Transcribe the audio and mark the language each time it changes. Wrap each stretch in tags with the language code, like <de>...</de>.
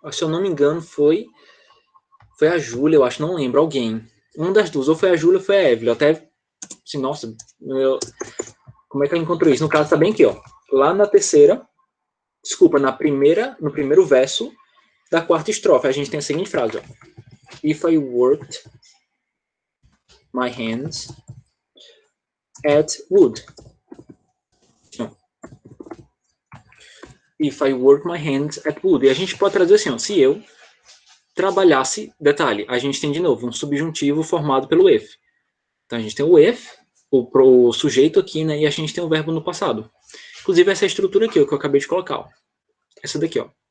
<pt>Se eu não me engano, foi a Júlia, eu acho, não lembro, alguém. Uma das duas, ou foi a Júlia ou foi a Evelyn. Até, assim, nossa, como é que eu encontrei isso? No caso, tá bem aqui, ó. Lá na terceira, desculpa, no primeiro verso, da quarta estrofe. A gente tem a seguinte frase, ó.</pt> <en>If I worked my hands at wood. If I work my hands at wood.</en> <pt>E a gente pode traduzir assim, ó, se eu trabalhasse, detalhe, a gente tem de novo um subjuntivo formado pelo if. Então a gente tem o if, o sujeito aqui, né, e a gente tem o verbo no passado. Inclusive essa estrutura aqui, ó, que eu acabei de colocar, ó. Essa daqui, ó.</pt>